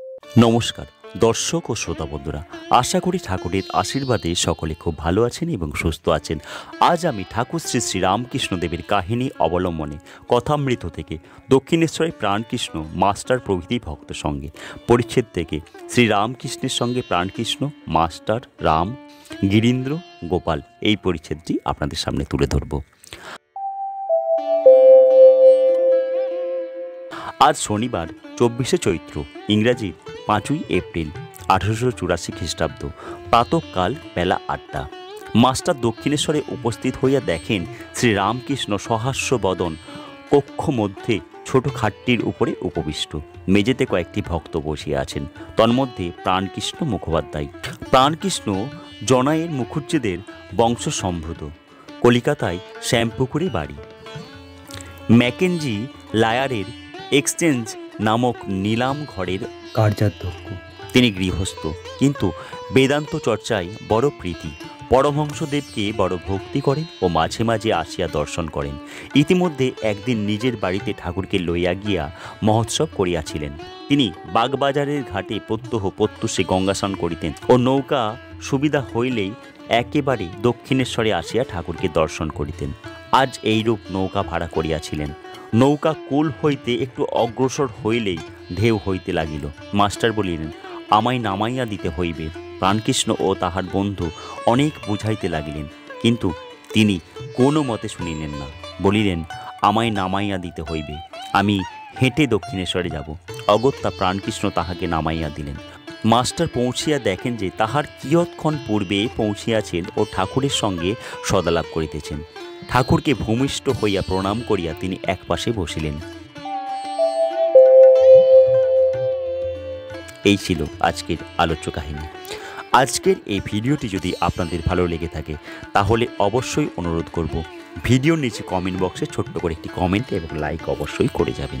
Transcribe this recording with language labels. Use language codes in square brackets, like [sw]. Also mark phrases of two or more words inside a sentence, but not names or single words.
[bn] নমস্কার দর্শক ও শ্রোতা বন্ধুরা আশা করি ঠাকুরের আশীর্বাদে সকলে খুব ভালো আছেন এবং সুস্থ আছেন। আজ আমি ঠাকুর শ্রী শ্রী রামকৃষ্ণদেবের কাহিনী অবলম্বনে কথামৃত থেকে দক্ষিণেশ্বরে প্রাণকৃষ্ণ মাস্টার প্রভৃতি ভক্ত সঙ্গে পরিচ্ছেদ থেকে শ্রী রামকৃষ্ণের সঙ্গে প্রাণকৃষ্ণ মাস্টার রাম গিরীন্দ্র গোপাল এই পরিচ্ছেদটি আপনাদের সামনে তুলে ধরব। আজ শনিবার 24 চৈত্র ইংরাজী 5 এপ্রিল 1884 খ্রীষ্টাব্দ প্রাতঃকাল বেলা 8টা মাস্টার দক্ষিণেশ্বরে উপস্থিত হইয়া দেখেন শ্রী রামকৃষ্ণ সহাস্য বদন কক্ষ মধ্য ছোট খাটটির উপরে উপবিষ্ট মেঝেতে কয়েকটি ভক্ত বসিয়া আছেন তন্মধ্যে প্রাণকৃষ্ণ মুখোপাধ্যায়। প্রাণকৃষ্ণ জনায়ের মুখুজ্জেদের বংশসম্ভূত কলিকাতায় শ্যামপুকুরে বাড়ী। ম্যাকেঞ্জি লায়ারের এক্সচেঞ্জ নামক নীলাম ঘরের কার্যাধ্যক্ষ। তিনি গৃহস্থ কিন্তু বেদান্ত চর্চায় বড় প্রীতি। পরমহংসদেবকে বড় ভক্তি করেন ও মাঝে মাঝে আসিয়া দর্শন করেন। ইতিমধ্যে একদিন নিজের বাড়ীতে ঠাকুরকে লইয়া গিয়া মহোৎসব করিয়াছিলেন। তিনি বাগবাজারের ঘাটে প্রত্যহ প্রত্যুষে গঙ্গা স্নান করিতেন ও নৌকা সুবিধা হইলেই একেবারে দক্ষিণেশ্বরে আসিয়া ঠাকুরকে দর্শন করিতেন। আজ এইরূপ নৌকা ভাড়া করিয়াছিলেন। নৌকা কূল হইতে একটু অগ্রসর হইলেই ঢেউ হইতে লাগিল। মাস্টার বলিলেন আমায় নামাইয়া দিতে হইবে। প্রাণকৃষ্ণ ও তাহার বন্ধু অনেক বুঝাইতে লাগিলেন কিন্তু তিনি কোনো মতে শুনিলেন না। বলিলেন আমায় নামাইয়া দিতে হইবে, আমি হেঁটে দক্ষিণেশ্বরে যাব। অগত্যা প্রাণকৃষ্ণ তাহাকে নামাইয়া দিলেন। মাস্টার পৌঁছিয়া দেখেন যে তাহার কিয়ৎক্ষণ পূর্বে পৌঁছিয়াছেন ও ঠাকুরের সঙ্গে সদালাপ করিতেছেন। ঠাকুরকে ভূমিষ্ঠ হইয়া প্রণাম করিয়া তিনি এক পাশে বসিলেন। এই ছিল আজকের আলোচ্য কাহিনী। আজকের এই ভিডিওটি যদি আপনাদের ভালো লেগে থাকে তাহলে অবশ্যই অনুরোধ করব ভিডিওর নিচে কমেন্ট বক্সে ছোট্ট করে একটি কমেন্ট এবং লাইক অবশ্যই করে যাবেন।